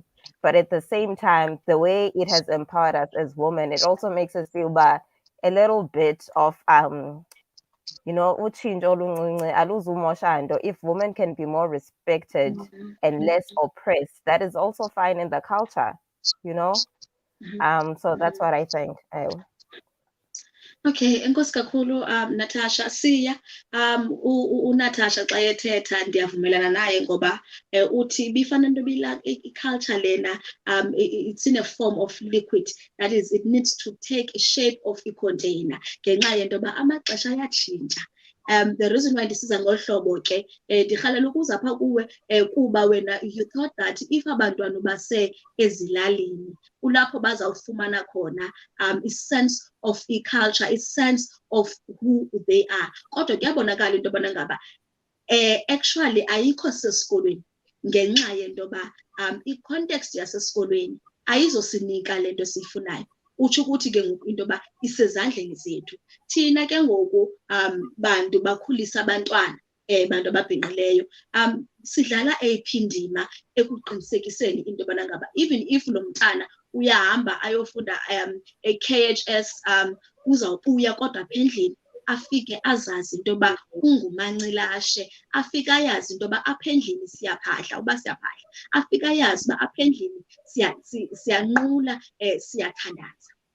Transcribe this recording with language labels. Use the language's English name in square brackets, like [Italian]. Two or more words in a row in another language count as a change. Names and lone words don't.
[English] But at the same time, the way it has empowered us as women, it also makes us feel a little bit of you know, if women can be more respected and less oppressed, that is also fine in the culture, you know. So that's what I think. [Xhosa] Okay, enkosi kakhulu Natasha. Siya uNatasha xa ethetha ndiyavumelana naye ngoba uthi bifana into bila i-culture lena [English] it's in a form of liquid, that is it needs to take a shape of a container [Xhosa] ngenxa yento yoba amaxesha ayatshintsha. [English] The reason why [Xhosa] ndisiza ngolu hlobo ke ndirhalela ukuza phaa kuwe kuba wena [English] you thought that if [Xhosa] abantwana base ezilalini kulapho bazawufumana khona i- [English] sense of [Xhosa] i-culture, i- [English] sense of who they are. [Xhosa] Kodwa kuyabonakala into yobana ngaba actually ayikho sesikolweni ngenxa yento yoba i-context yasesikolweni ayizosinika le nto siyifunayo. Utsho ukuthi ke ngoku into yoba isezandleni zethu. Thina ke ngoku bantu bakhulisa abantwana bantu ababhinqileyo sidlala eyiphi indima ekuqinisekiseni into yobana ngaba [English] even if [Xhosa] lo mntana uyahamba ayofunda e-KHS uzawubuya kodwa apha endlini afike azazi into yoba ungumancilashe, afike ayazi into yoba apha endlini siyaphahla uba siyaphahla, afike ayazi uba apha endlini siyanqula siyathandaza.